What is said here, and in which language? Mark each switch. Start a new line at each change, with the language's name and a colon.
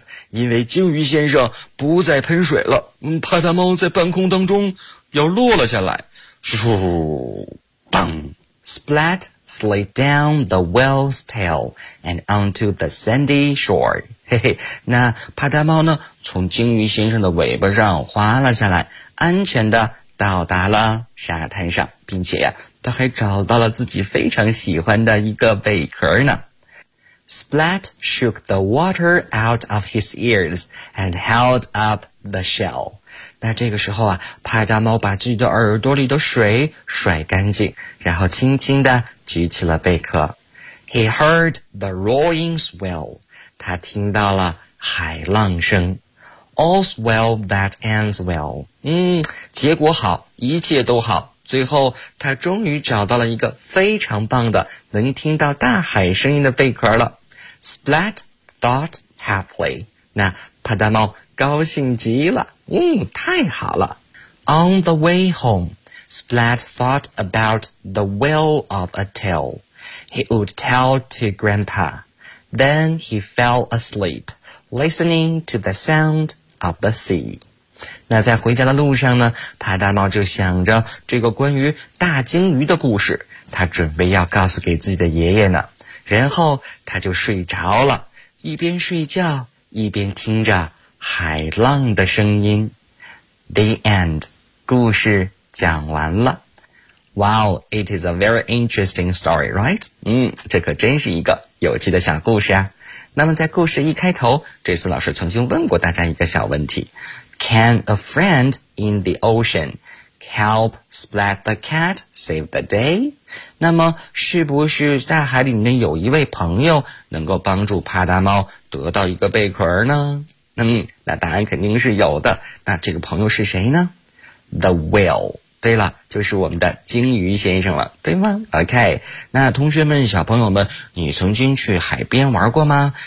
Chinese: 因为鲸鱼先生不再喷水了，帕达猫在半空当中要落了下来，咻！
English: Bang! Splat slid down the whale's tail and onto the sandy shore.
Chinese: 嘿嘿，那帕达猫呢，从鲸鱼先生的尾巴上滑了下来，安全地到达了沙滩上，并且呀，他还找到了自己非常喜欢的一个贝壳呢。
English: Splat shook the water out of his ears and held up the shell.
Chinese: 那这个时候啊，帕达猫把自己的耳朵里的水甩干净，然后轻轻地举起了贝壳。
English: He heard the roaring swell.
Chinese: 他听到了海浪声。
English: All's well that ends well.
Chinese: 结果好，一切都好。最后，他终于找到了一个非常棒的，能听到大海声音的贝壳了。
English: Splat thought happily.
Chinese: 那帕达猫高兴极了。太好了。
English: On the way home, Splat thought about the whale of a tale. He would tell to Grandpa. Then he fell asleep, listening to the sound of the sea.
Chinese: 那在回家的路上呢，帕达猫就想着这个关于大鲸鱼的故事，他准备要告诉给自己的爷爷呢。然后他就睡着了，一边睡觉，一边听着海浪的声音。
English: The end.
Chinese: 故事讲完了。
English: Wow, it is a very interesting story, right?
Chinese: 这可真是一个有趣的小故事啊。那么在故事一开头，这次老师曾经问过大家一个小问题。
English: Can a friend in the ocean help Splat the cat save the day?
Chinese: 那么是不是在海里面有一位朋友能够帮助帕达猫得到一个贝壳呢？那答案肯定是有的。那这个朋友是谁呢？
English: The whale.
Chinese: 对了，就是我们的鲸鱼先生了，对吗？OK, 那同学们，小朋友们，你曾经去海边玩过吗？